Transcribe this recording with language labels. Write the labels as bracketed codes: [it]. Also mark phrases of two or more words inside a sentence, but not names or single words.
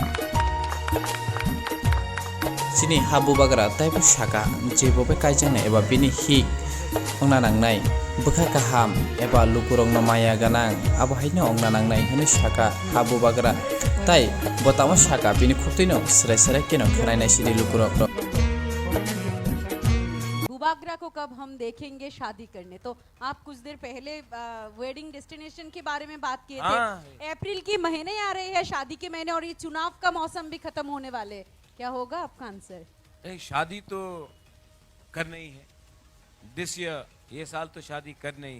[trp] chini habu bagra taibo saka jebobe kaijang na eba bini hik ongna nangnai bukha kaham eba lukurong no maya ganang abo haino ongna nangnai hinu saka habu bagra tai botamo saka bini khutino srai srai keno khanai nai sidi lukurok [hi] बुबागरा को कब हम देखेंगे शादी करने? तो आप कुछ देर पहले [en] wedding destination [hi] के बारे में बात किए थे। अप्रैल की महीने आ रहे हैं, शादी के महीने, और ये चुनाव का मौसम भी खत्म होने वाले, क्या होगा आपका आंसर? शादी तो करना ही है [en] this year, [hi] ये साल तो शादी करना ही है।